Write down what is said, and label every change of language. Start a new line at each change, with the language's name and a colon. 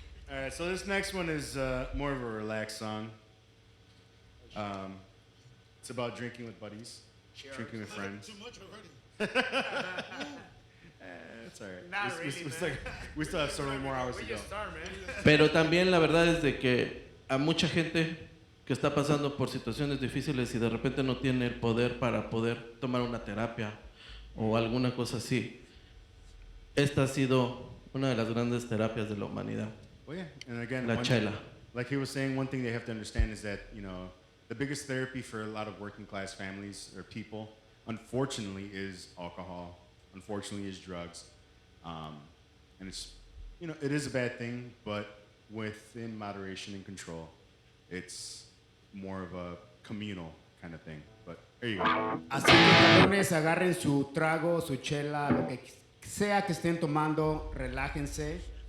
English: All right, so this next one is more of a relaxed song. It's about drinking with buddies, drinking with friends. Too much already. It's all right. Not really, We still have several more hours We to go. just start, man.
Spanish: Pero también la verdad es de que a mucha gente que está pasando por situaciones difíciles y de repente no tiene el poder para poder tomar una terapia o alguna cosa así, esta ha sido una de las grandes terapias de la humanidad,
English: Well, yeah, and again,
Spanish: la chela.
English: like he was saying, one thing they have to understand is that, you know, the biggest therapy for a lot of working class families or people, unfortunately, is alcohol. Unfortunately, is drugs. And it's, you know, it is a bad thing, but within moderation and control, it's more of a communal kind of thing. But there you go.
Spanish: Así que cabrones, agarren su trago, su chela, lo que sea que estén tomando, relájense.